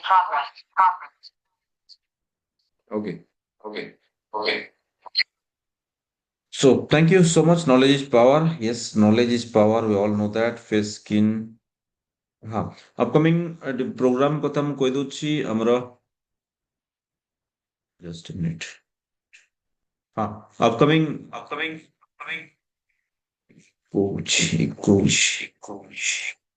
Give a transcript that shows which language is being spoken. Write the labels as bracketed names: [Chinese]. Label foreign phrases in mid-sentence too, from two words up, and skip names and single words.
[English] okay, okay, okay. So thank you so much. Knowledge is power. Yes, knowledge is power. We all know that. Face skin. [Odia] हाँ, [English] upcoming program [Odia] କଥା ମୁଁ କହିଦଉଛି ଆମର, [English] just a minute. [Odia] हाँ, upcoming କହୁଛି